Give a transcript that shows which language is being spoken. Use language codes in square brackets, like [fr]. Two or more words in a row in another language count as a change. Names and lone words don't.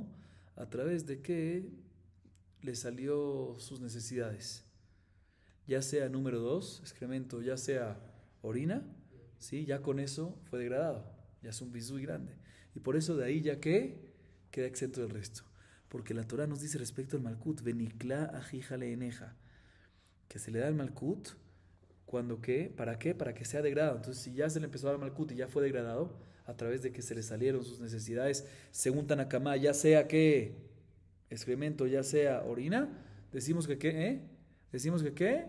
[es] A través de que le salió sus necesidades. Ya sea número 2, excremento, ya sea orina, ¿sí? Ya con eso fue degradado. Ya es un bisui grande. Y por eso de ahí ya que queda exento del resto. Porque la Torah nos dice respecto al Malkut, [he] ונקלה אחיך לעיניך, [es] que se le da el Malkut cuando ¿qué? ¿Para qué? Para que sea degradado. Entonces si ya se le empezó a dar Malkut y ya fue degradado, a través de que se le salieron sus necesidades, según Tanakama, ya sea que excremento, ya sea orina, decimos que ¿qué? Decimos que ¿qué?